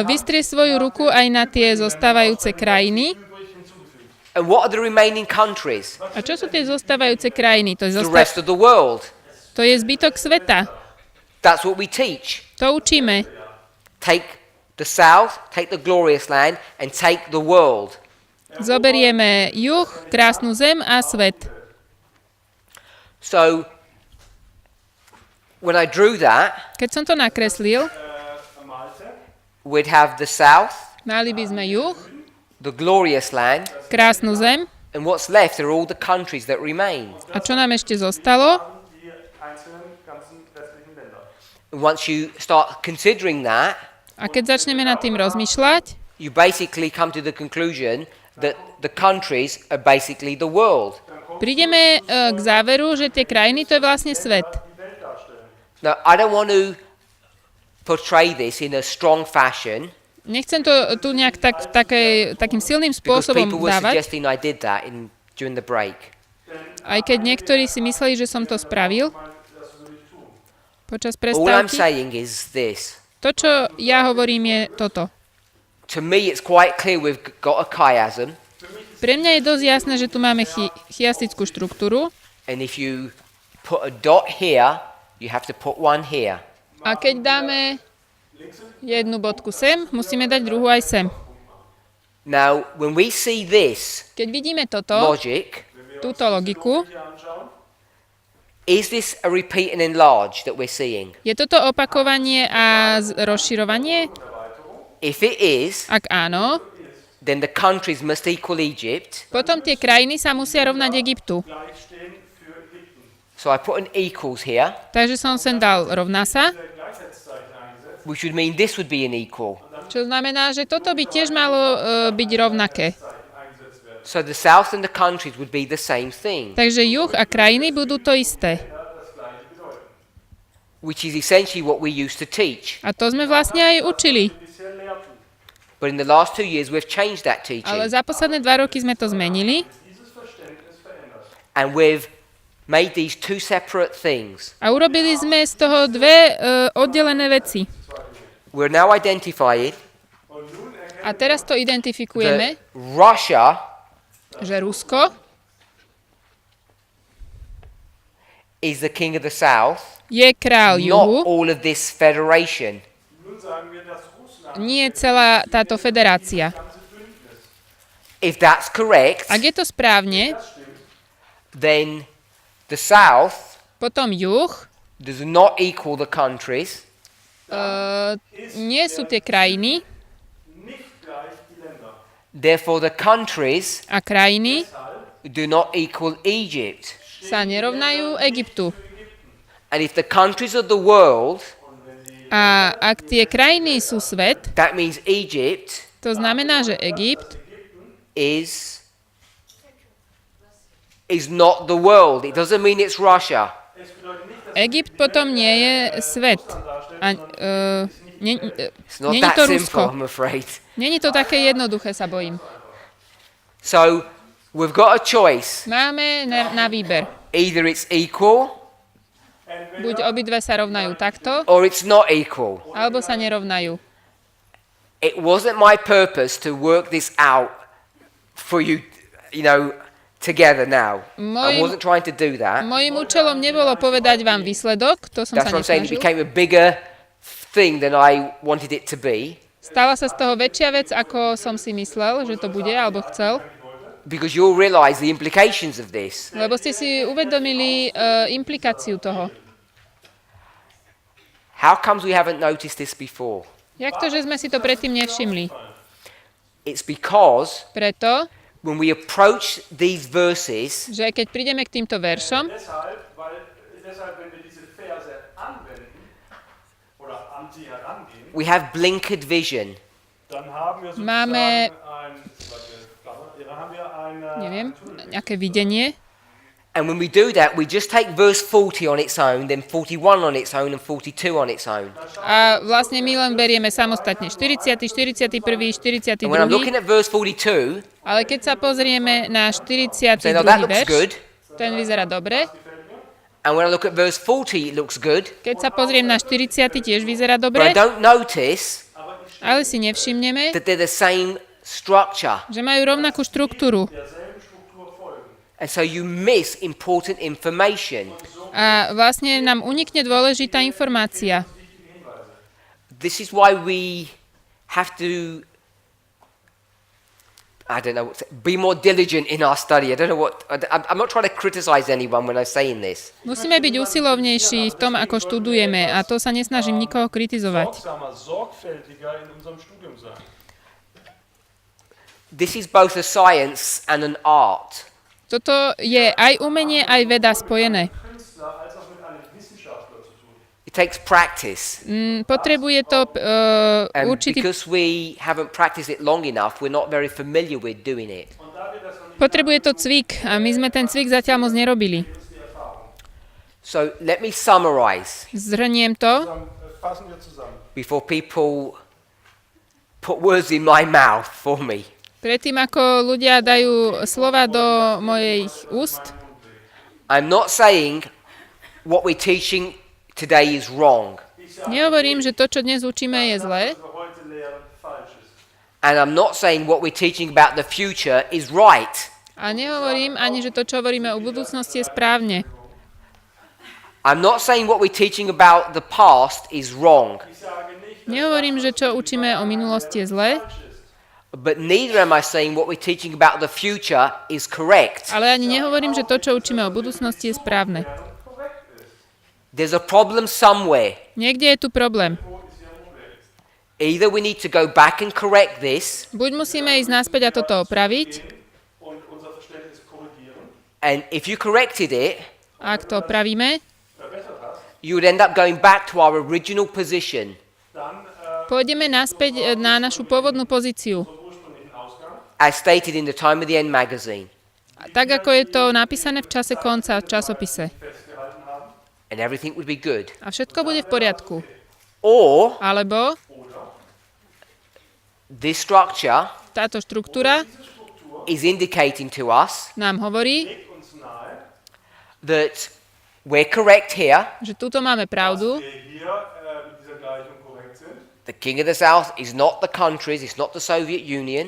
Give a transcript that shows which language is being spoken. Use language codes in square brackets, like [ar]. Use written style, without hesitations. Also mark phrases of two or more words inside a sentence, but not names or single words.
[sk] Vystrie svoju ruku aj na tie zostávajúce krajiny. [de] übrig hinzugefügt. [en] And what are the remaining countries? [sk] A čo sú tie zostávajúce krajiny? [en] The rest of the world. [sk] To je zbytok sveta. [en] That's what we teach. [sk] To učíme. [en] Take the south, take the glorious land, and take the world. [sk] Zoberieme juh, krásnu zem a svet. [en] So, when I drew that, [sk] Keď som to nakreslil, Malte, [en] we'd have the south, [sk] mali by sme juh, [en] the glorious land, [sk] krásnu zem. [en] and what's left are all the countries that remain. [sk] A čo nám ešte zostalo? [de] die einzelnen ganzen restlichen Länder. [en] And once you start considering that, [sk] A keď začneme nad tým rozmýšľať, [en] you basically come to the conclusion that the countries are basically the world. [sk] prídeme k záveru, že tie krajiny to je vlastne svet. [de] Die Welt darstellen. [en] Now, I don't want to portray this in a strong fashion [sk] Nechcem to tu nejak takým silným [en] because [sk] spôsobom [en] people were [sk] dávať, [en] suggesting I did that during the break. [sk] aj keď niektorí si mysleli, že som to spravil počas [en] All I'm [sk] prestávky. [en] saying is this. [sk] To, čo ja hovorím, je toto. [en] To me, it's quite clear we've got a chiasm, [sk] Pre mňa je dosť jasné, že tu máme chiastickú štruktúru [en] and if you put a dot here, you have to put one here. [sk] a keď dáme jednu bodku sem, musíme dať druhú aj sem. [en] Now, when we see this [sk] Keď vidíme toto, [en] logic, [sk] túto logiku, [de] Hier anschauen. [en] is this a repeat and enlarge that we're seeing? [sk] je toto opakovanie a rozširovanie? [en] If it is, [sk] Ak áno, [en] then the countries must equal Egypt. [sk] potom tie krajiny sa musia rovnať Egyptu. [de] Gleich stehen für Ägypten. [en] So I put an equals here, [sk] Takže som sem dal rovná sa, [de] Gleichheitszeichen eingesetzt. [en] which would mean this would be an equal. [de] Und dann [sk] Čo znamená, že toto by tiež malo byť rovnaké. [en] So the south and the countries would be the same thing, [sk] Takže juh a krajiny budú to isté. [en] which is essentially what we used to teach. [sk] A to sme vlastne aj učili. [en] But in the last 2 years, we've changed that teaching. [sk] Ale za posledné 2 roky sme to zmenili [en] And we've made these two separate things. [sk] a urobili sme z toho dve oddelené veci. [en] We're now identifying [sk] A teraz to identifikujeme, [en] that Russia [sk] že Rusko [en] is the king of the south, [sk] je král [en] not [sk] juhu, [en] all of this federation. [de] Nun sagen wir, dass Russland [sk] nie celá táto federácia. [en] If that's correct, [sk] Ak je to správne, [en] then the south [sk] potom juh [en] does not equal the countries, [sk] nie sú tie krajiny [de] nicht gleich die Länder. [en] therefore the countries [sk] a krajiny [en] do not equal Egypt. [sk] sa nerovnajú Egyptu. [en] And if the countries of the world, [sk] A ak tie krajiny sú svet, [en] that means Egypt [sk] to znamená, že Egypt [en] is not the world. It doesn't mean it's Russia. [sk] Egypt potom nie je svet. A, [en] It's not [cs] není [en] that [sk] to [en] simple, [sk] Rusko. [en] I'm afraid. [sk] Není to také jednoduché, sa bojím. [en] So we've got a choice. [sk] Máme na výber. [en] Either it's equal [sk] Buď obidve sa rovnajú takto, [en] or it's not equal. [sk] alebo sa nerovnajú. [en] It wasn't my purpose to work this out for you, together now. I wasn't trying to do that. [sk] Mojím účelom nebolo povedať vám výsledok, to som [en] That's [sk] sa [en] what I'm saying. It [sk] nesnažil. [en] became a bigger thing than I wanted it to be [sk] Stala sa z toho väčšia vec, ako som si myslel, že to bude, alebo chcel. [en] because you'll realize the implications of this. [sk] Lebo ste si uvedomili implikáciu toho. [en] How comes we haven't noticed this before? [cs] Jak to, [sk] že sme si to predtým nevšimli? [en] It's because [sk] Preto, [en] when we approach these verses, [sk] že keď prídeme k týmto veršom, [de] Deshalb, wenn wir diese Verse anwenden oder an sie herangehen, [en] we have blinkered vision. [de] dann haben wir [sk] Máme- [de] haben wir ein [sk] neviem, nejaké videnie. [en] And when we do that, we just take verse 40 on its own, then 41 on its own, and 42 on its own. [sk] A vlastne my len berieme samostatne 40., 41., 42. [en] And when I'm looking at verse 42, [sk] Ale keď sa pozrieme na 42. [en] say, no, that looks [sk] verš, [en] good. [sk] ten vyzerá dobre. [en] And when I look at verse 40, it looks good. [sk] Keď sa pozriem na 40. tiež vyzerá [en] But [sk] dobre, [en] I don't notice [sk] ale si nevšimneme, [en] that they're the same structure. [sk] že majú rovnakú štruktúru. [en] And so you miss important information. [sk] A vlastne nám unikne dôležitá informácia. [en] This is why we have to, be more diligent in our study. I'm not trying to criticize anyone when I'm saying this. [sk] Musíme byť usilovnejší v tom, ako študujeme, a to sa nesnažím nikoho kritizovať. [de] sorgfältiger in unserem Studium sein. [en] This is both a science and an art. [sk] Toto je aj umenie, aj veda spojené. [de] Künstler als auch mit einem Wissenschaftler zu tun. [en] It takes practice. [sk] Potrebuje to [en] And [sk] určitý... [en] because we haven't practiced it long enough, we're not very familiar with doing it. [sk] Potrebuje to cvik a my sme ten cvik zatiaľ moc nerobili. [en] So let me summarize [sk] Zhrniem to, [de] Fassen wir zusammen. [en] before people put words in my mouth for me. [sk] predtým ako ľudia dajú slova do mojich úst. [en] I'm not saying what we're teaching today is wrong. [sk] Nehovorím, že to, čo dnes učíme, je zlé. [de] Was wir heute lehren, falsch ist. [en] And I'm not saying what we're teaching about the future is right. [sk] A nehovorím ani, že to, čo hovoríme o budúcnosti, je správne. [en] I'm not saying what we're teaching about the past is wrong. [sk] Nehovorím, že čo učíme o minulosti, je zlé. [en] But neither am I saying what we're teaching about the future is correct. [sk] Ale ani nehovorím, že to, čo učíme o budúcnosti, je správne. [en] There's a problem somewhere. [sk] Niekde je tu problém. [en] Either we need to go back and correct this, [sk] Buď musíme ísť naspäť a toto opraviť, [de] Und unser Verständnis korrigieren. [en] and if you corrected it, [sk] a ak to opravíme, [en] you would end up going back to our original position. [de] Dann [sk] Pôjdeme naspäť na našu pôvodnú pozíciu. [en] as stated in the Time of the End magazine. [sk] Tak, ako je to napísané v čase konca v časopise. [en] And everything would be good. [sk] A všetko bude v poriadku. [en] Or [sk] Alebo [en] this structure [sk] táto štruktúra [en] is indicating to us [sk] nám hovorí, [en] that we're correct here. [sk] že tuto máme pravdu. [en] The king of the south is not the countries, it's not the Soviet Union.